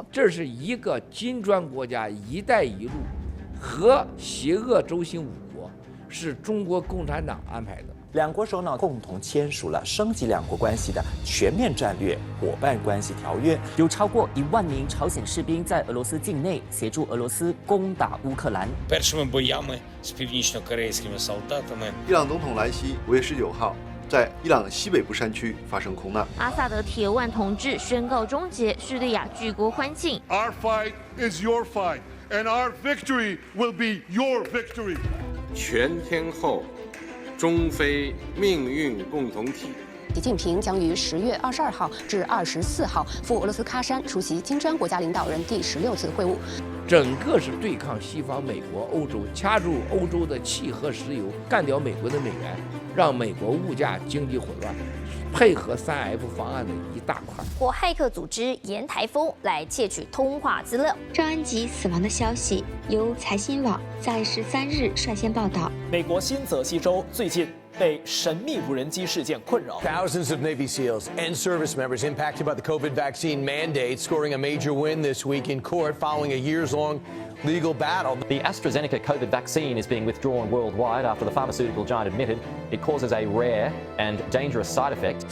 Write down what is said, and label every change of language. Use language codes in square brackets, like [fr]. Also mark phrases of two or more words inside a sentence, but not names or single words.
[zh] 这是一个金砖国家“一带一路”和邪恶轴心5国，是中国共产党安排的。两国首脑共同签署了升级两国关系的全面战略伙伴关系条约，有超过1万名朝鲜士兵在俄罗斯境内协助俄罗斯攻打乌克兰。 [uk] Першими боями з північно-корейськими солдатами。 [zh] 伊朗总统莱西5月19号在伊朗西北部山区发生空难。阿萨德铁腕统治宣告终结，叙利亚举国欢庆。 [en] Our fight is your fight, and our victory will be your victory。 [zh] 全天候。 中非命运共同体。习近平将于10月22号至24号赴俄罗斯喀山出席金砖国家领导人第16次会晤。整个是对抗西方、美国、欧洲，掐住欧洲的气和石油，干掉美国的美元，让美国物价经济混乱。配合3F 方案的一大块，或骇客组织沿台风来窃取通话资料。赵安吉死亡的消息由财新网在13日率先报道。美国新泽西州最近被神秘无人机事件困扰。 [en] Thousands of Navy SEALs and service members impacted by the COVID vaccine mandate scoring a major win this week in court following a years-long legal battle. The AstraZeneca COVID vaccine is being withdrawn worldwide after the pharmaceutical giant admitted it causes a rare and dangerous side effect.